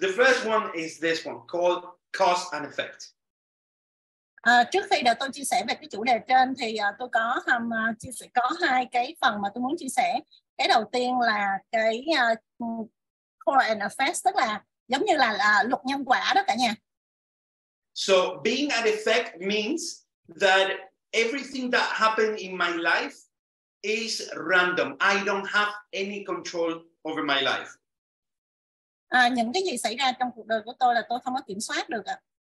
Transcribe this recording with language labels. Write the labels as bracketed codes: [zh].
[en] The first one is this one called cause and effect. [vi] Trước khi tôi chia sẻ về cái chủ đề trên thì tôi có hai cái phần mà tôi muốn chia sẻ. Cái đầu tiên là cái cause and effect tức là giống như là luật nhân quả đó cả nhà. [en] So being an effect means that everything that happened in my life is random. I don't have any control over my life. [vi] Những cái gì xảy ra trong cuộc đời của tôi là tôi không có kiểm soát được ạ.